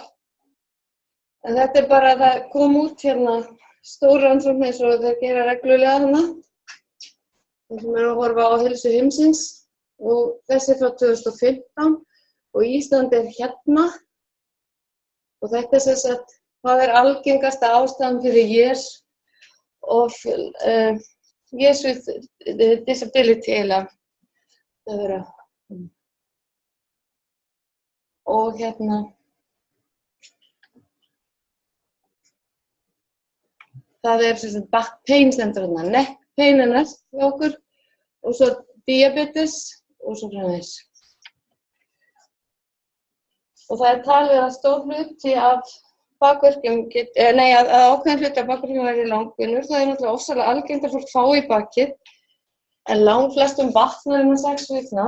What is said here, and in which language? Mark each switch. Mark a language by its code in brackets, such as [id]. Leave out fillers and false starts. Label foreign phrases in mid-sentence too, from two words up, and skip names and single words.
[is] En þetta er bara að það kom út hérna stór rannsókn eins og þeir gera reglulega hana. Það sem að horfa á heilsu heimsins og þessi frá 2015 og Ísland hérna. Og þetta sem sagt, það er algengasta ástæðan fyrir [en] years with disability [is] eða það vera. Og hérna það er sem sagt [en] back pain [is] stendur hérna, [en] neck pain [is] er næst hjá okkur og svo diabetes og svo framvegis. Og það er talið að stór hluti af bakverkjum að ákveðin hluti af bakverkjum verði langvinnur. Það er náttúrulega ofsalega algengt að fólk fái í bakið en langflestum batnar innan 6 vikna.